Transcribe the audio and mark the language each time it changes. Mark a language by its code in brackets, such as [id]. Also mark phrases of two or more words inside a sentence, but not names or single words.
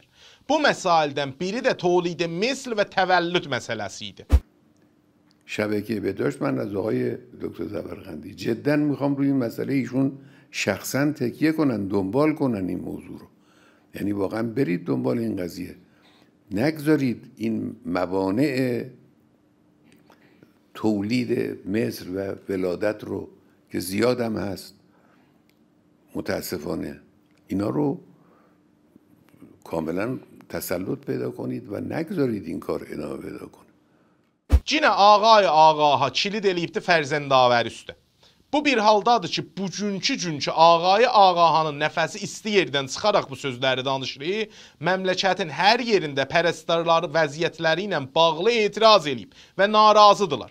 [az] Bu məsailədən biri də tolid misl və təvəllüd məsələsi idi. [fa] شبکه بهداشت من از آقای دکتر زبرقندی جدا میخوام روی این مسئله ایشون شخصا تکیه کنن، دنبال کنن این موضوع رو. یعنی واقعا برید دنبال این قضیه. نگذارید این موانع تولید مصر و ولادت رو که زیاد هم هست متاسفانه اینا رو کاملا تسلط پیدا کنید و نگذارید این کار ادامه پیدا کنه. [az] Cinə ağay ağaha kilid eləyibdi fərzəndavər üstə. Bu bir haldadır ki, bugünkü günkü ağayı ağahanın nəfəsi isti yerdən çıxaraq bu sözləri danışırıq, məmləkətin hər yerində pərəstərləri vəziyyətləri ilə bağlı etiraz eləyib və narazıdırlar.